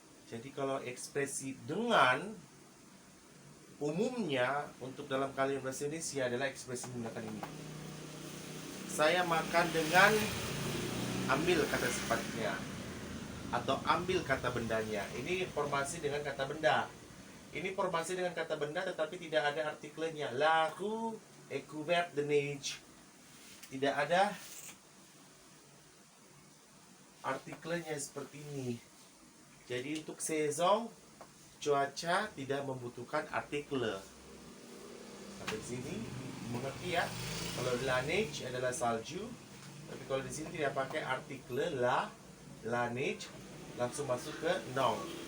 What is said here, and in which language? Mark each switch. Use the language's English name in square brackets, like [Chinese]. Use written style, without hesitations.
[Indonesian] Jadi kalau ekspresi dengan umumnya untuk dalam kalimat bahasa Indonesia adalah ekspresi menggunakan ini. Saya makan dengan, ambil kata sifatnya atau ambil kata bendanya. Ini formasi dengan kata benda. Ini formasi dengan kata benda tetapi tidak ada artikelnya. [French] La rue est couverte de neige. [Indonesian] Tidak ada artikelnya seperti ini. Jadi untuk saison, cuaca tidak membutuhkan artikel. Sampai di sini mengerti ya. Kalau la neige adalah salju, tapi kalau di sini tidak pakai artikel la neige, langsung masuk ke noun.